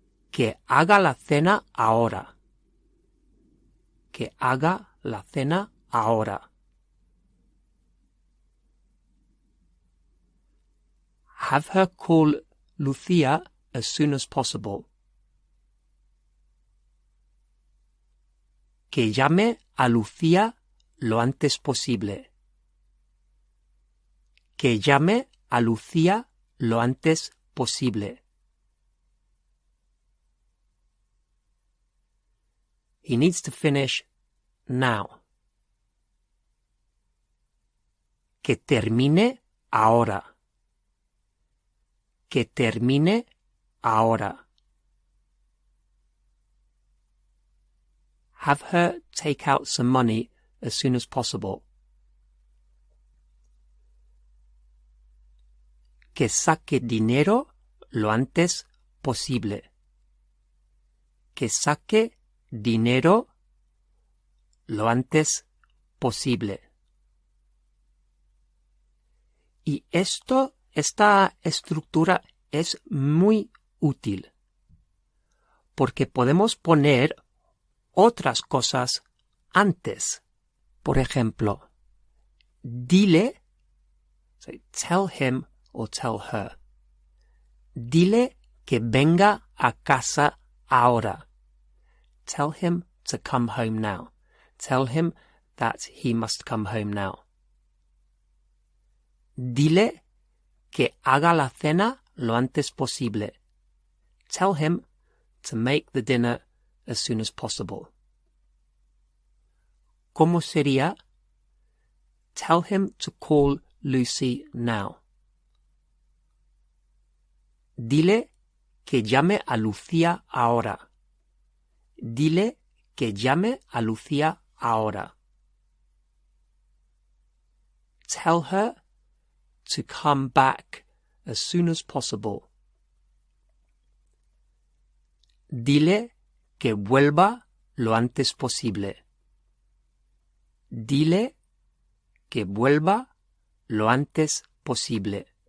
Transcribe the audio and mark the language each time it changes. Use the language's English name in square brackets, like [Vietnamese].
[Spanish] Que haga la cena ahora. Que haga la cena ahora. [English] Have her call Lucía as soon as possible. [Spanish] Que llame a Lucía lo antes posible. Que llame a Lucía lo antes posible. [English] He needs to finish now. [Spanish] Que termine ahora. Que termine ahora. [English] Have her take out some money as soon as possible. [Spanish] Que saque dinero lo antes posible. Que saque dinero lo antes posible. Y esta estructura es muy útil, porque podemos poner otras cosas antes. Por ejemplo, dile, [English] so tell him or tell her, [Spanish] dile que venga a casa ahora. [English] Tell him to come home now. Tell him that he must come home now. [Spanish] Dile que haga la cena lo antes posible. [English] Tell him to make the dinner as soon as possible. [Spanish] ¿Cómo sería? [English] Tell him to call Lucy now. [Spanish] Dile que llame a Lucía ahora. Dile que llame a Lucía ahora. [English] Tell her to come back as soon as possible. [Spanish] Dile que vuelva lo antes posible. Dile que vuelva lo antes posible.